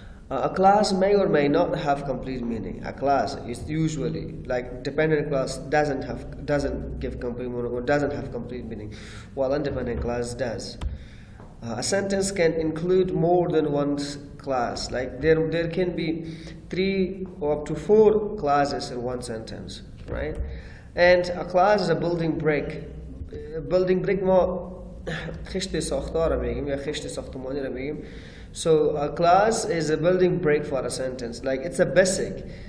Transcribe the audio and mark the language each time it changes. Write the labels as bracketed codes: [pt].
[en] A clause may or may not have complete meaning. A clause is usually like dependent clause doesn't give complete meaning or doesn't have complete meaning, while independent clause does. A sentence can include more than one clause. Like there can be 3 or up to 4 clauses in one sentence, right? And a clause is a building brick. [fa] Building brick ما خشت ساختار میگیم یا خشت ساختمانی رو میگیم. [en] So a clause is a building brick for a sentence. Like it's a basic.